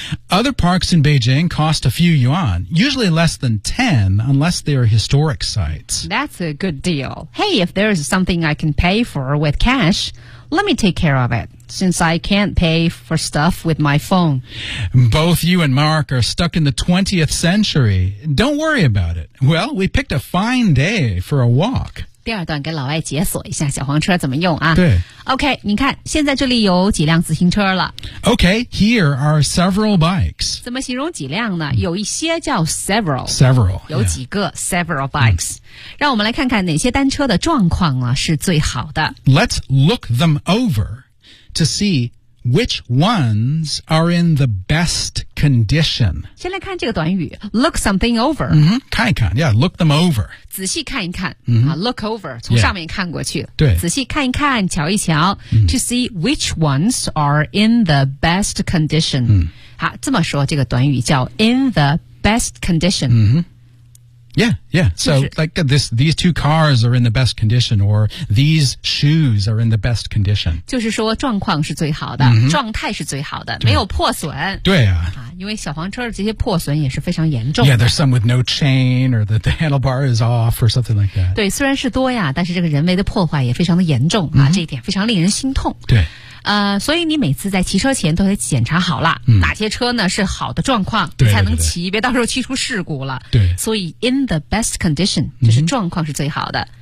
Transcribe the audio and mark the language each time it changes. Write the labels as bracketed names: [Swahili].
[English] Other parks in Beijing cost a few yuan, usually less than 10 unless they are historic sites. That's a good deal. Hey, if there's something I can pay for with cash, let me take care of it, since I can't pay for stuff with my phone. Both you and Mark are stuck in the 20th century. Don't worry about it. Well, we picked a fine day for a walk. [Chinese] 第二段给老外解锁一下小黄车怎么用啊。对。 OK, 你看现在这里有几辆自行车了。 [English] OK, here are several bikes. [Chinese] 怎么形容几辆呢？有一些叫 several。 [English] Several。 [Chinese] 有几个、 [English] yeah. several bikes.、Mm. [Chinese] 让我们来看看哪些单车的状况啊是最好的。 [English] Let's look them over to see which ones are in the best condition. [Chinese] 先来看这个短语 , look something over.、 [English] Mm-hmm, 看一看 ,yeah, look them over. [Chinese] 仔细看一看、 mm-hmm. 啊、,look over, 从上面看过去。 [English] Yeah. 对。 [Chinese] 仔细看一看瞧一瞧、mm-hmm. [English] to see which ones are in the best condition.、 Mm-hmm. [Chinese] 好这么说这个短语叫 in the best condition.、 [English] Mm-hmm. Yeah, yeah. So, like, these two cars are in the best condition, or these shoes are in the best condition. [Chinese] 就是说状况是最好的、 mm-hmm. 状态是最好的没有破损。对啊。因为小黄车这些破损也是非常严重的。 [English] Yeah, there's some with no chain, or the handlebar is off, or something like that. [Chinese] 对虽然是多呀但是这个人为的破坏也非常的严重、 mm-hmm. 啊这一点非常令人心痛。对。所以你每次在骑车前都得检查好了、嗯、哪些车呢是好的状况对对对才能骑别到时候骑出事故了对所以 in the best condition 就是状况是最好的、